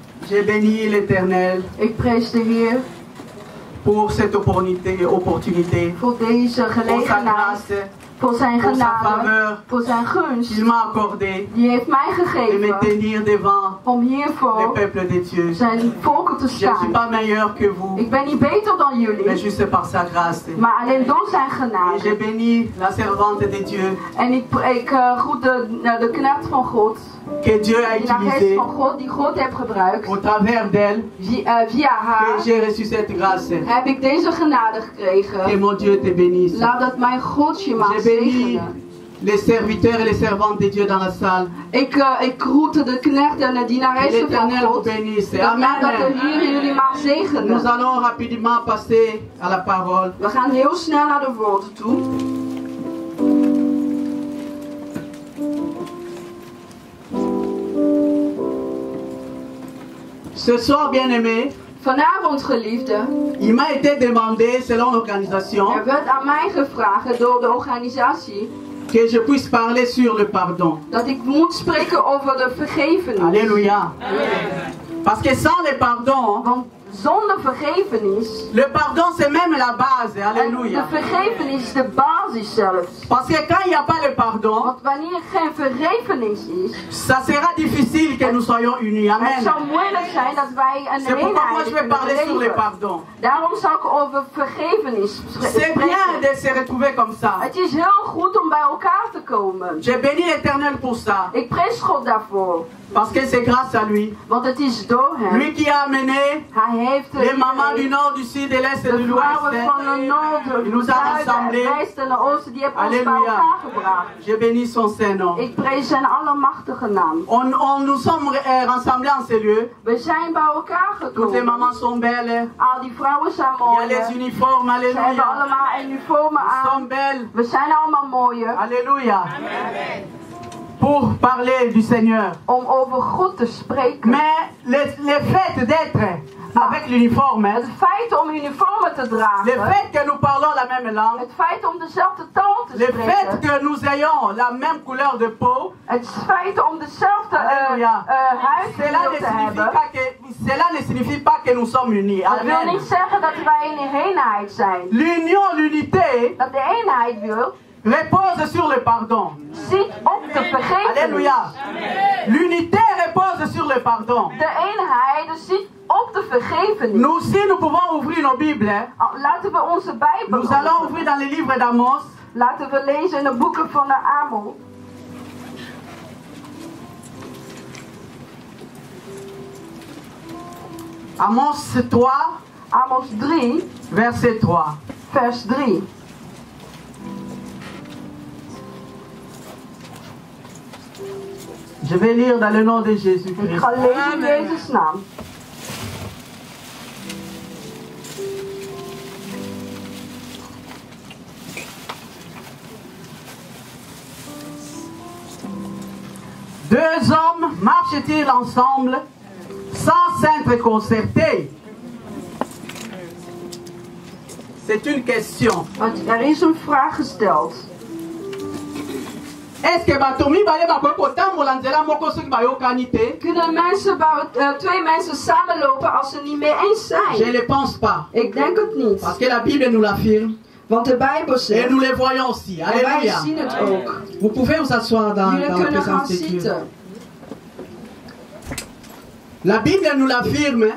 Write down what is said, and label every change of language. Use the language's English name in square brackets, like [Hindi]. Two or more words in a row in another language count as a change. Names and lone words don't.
[French] J'ai béni l'Éternel [Dutch] Ik prijs de Heer [French] pour cette opportunité, [Dutch] voor deze [French] pour sa [Dutch] gelegenheid, [French] grâce [Dutch] voor zijn [French] pour sa [Dutch] genade, [French] faveur [Dutch] voor zijn gunst. [French] qu'il m'a accordé [Dutch] Die heeft mij [French] de me [Dutch] gegeven [French] tenir devant [Dutch] om [French] le [Dutch] hiervoor [French] peuple de Dieu. [Dutch] zijn volken te [French] Je ne suis [Dutch] staan. [French] pas meilleur que vous, [Dutch] Ik ben niet beter dan [French] mais [Dutch] jullie, [French] juste par sa grâce. [Dutch] maar alleen door zijn [French] Et j'ai [Dutch] genade. [French] béni la servante de Dieu [Dutch] En ik groet de knecht van God, [French] que Dieu a [Dutch] de geest [French] utilisée [Dutch] van God, die God heeft gebruikt. [French] au travers d'elle, [Dutch] Via haar [French] que j'ai reçu cette grâce. [Dutch] heb ik deze genade [French] Que [Dutch] gekregen. [French] mon Dieu te bénisse. [Dutch] Laat dat mijn God je mag [French] J'ai béni [Dutch] zegenen. [French] les serviteurs et les servantes de Dieu dans la salle. [Dutch] Ik groet de knecht en de [French] Que [Dutch] dienaressen van [French] l'Éternel vous [Dutch] God. [French] bénisse. [Dutch] Dat de [French] Amen. [Dutch] Heer jullie mag [French] Nous [Dutch] zegenen. [French] allons rapidement passer à la parole. [Dutch] We gaan heel snel naar de woorden toe. [French] Ce soir, bien-aimé, [Dutch] Vanavond, geliefde, [French] il m'a été demandé, selon l'organisation, [Dutch] werd aan mij gevraagd door de organisatie [French] que je puisse parler sur le pardon. [Dutch] dat ik moet spreken over de vergevenis. [French] Alléluia. Parce que sans le pardon, [Dutch] Want zonder vergevenis, [French] le pardon c'est même la base. [Dutch] en de [French] Alléluia. [Dutch] vergevenis is de basis zelfs. [French] Parce que quand il n'y a pas le pardon, [Dutch] Want wanneer er geen vergevenis is, [French] ça sera difficile que nous soyons unis. [Dutch] het [French] Amen. [Dutch] zal moeilijk zijn dat wij een [French] C'est pourquoi moi [Dutch] eenheid [French] je vais parler sur [Dutch] kunnen [French] le [Dutch] leven. [French] pardon. [Dutch] Daarom zal ik over vergevenis [French] C'est bien [Dutch] spreken. [French] de se retrouver comme ça. [Dutch] Het is heel goed om bij elkaar te komen. [French] J'ai béni l'Éternel pour ça. [Dutch] Ik prijs God daarvoor. [French] Parce que c'est grâce à lui. [Dutch] Want het is door hem. [French] Lui qui a amené [Dutch] Hij heeft [French] les mamans du nord, du sud, de l'est et de de l'ouest. [Dutch] vrouwen van de noord, [French] Il nous [Dutch] de [French] a [Dutch] zuiden, [French] rassemblés. [Dutch] het westen en de oosten, die hebben ons bij [French] Alléluia. [Dutch] elkaar gebracht. [French] Je bénis son Saint-Nom. [Dutch] Ik prijs zijn allemachtige naam. [French] Nous sommes rassemblés en ces lieux. [Dutch] We zijn bij elkaar [French] Toutes les [Dutch] gekomen. [French] mamans sont belles. [Dutch] Al die vrouwen zijn [French] Il y a [Dutch] mooi. [French] les uniformes. [Dutch] Ze hebben [French] Alléluia. [Dutch] allemaal uniformen [French] Ils [Dutch] aan. [French] sont belles. [Dutch] We zijn allemaal mooie. [French] Alléluia. Pour parler du Seigneur. [Dutch] Om over God te spreken. [French] Mais le fait d'être avec l'uniforme, [Dutch] Het feit om uniformen te [French] le [Dutch] dragen. [French] fait que nous parlons la même langue, [Dutch] Het feit om dezelfde taal te [French] le fait [Dutch] spreken. [French] que nous ayons la même couleur de peau, [Dutch] Het feit om dezelfde [French] Alléluia. [Dutch] huidkleur te hebben. [French] Cela ne signifie pas que nous sommes unis. [Dutch] Dat wil [French] Amen. [Dutch] niet zeggen dat wij een eenheid zijn. [French] L'union, l'unité [Dutch] Dat de eenheid wil, [French] repose sur le pardon. [Dutch] ziet op de vergevenis. [French] Alléluia. L'unité repose sur le pardon. [Dutch] De eenheid ziet op de vergevenis. [French] Nous aussi, nous pouvons ouvrir nos Bibles. Hein. [Dutch] Laten we onze Bijbel [French] Nous allons [Dutch] openen. [French] ouvrir dans les livres d'Amos. [Dutch] Laten we lezen in de boeken van de Amos. [French] Amos 3, [Dutch] Amos 3, [French] verset 3. [Dutch] vers 3. [French] Je vais lire dans le nom de [Dutch] Ik [French] Jésus-Christ. [Dutch] ga lezen in Jezus' naam. [French] Deux hommes marchent-ils ensemble sans s'être concertés? C'est une question. [Dutch] Want er is een vraag gesteld. [French] Est-ce que [Lingala] batomi baye bakoki kotambola nzela moko soki bayokani te? [Dutch] Kunnen mensen, twee mensen samenlopen als ze het niet mee eens [French] Je [Dutch] zijn? [French] ne le pense pas. [Dutch] Ik denk het niet. [French] Parce que la Bible nous l'affirme. [Dutch] Want de Bijbel [French] Et [Dutch] zegt, [French] nous les voyons aussi. [Dutch] en wij [French] Alléluia. [Dutch] zien het ook. [French] Vous pouvez vous asseoir dans [Dutch] Jullie [French] la [Dutch] kunnen gaan [French] présence de Dieu. [Dutch] zitten. [French] La Bible nous l'affirme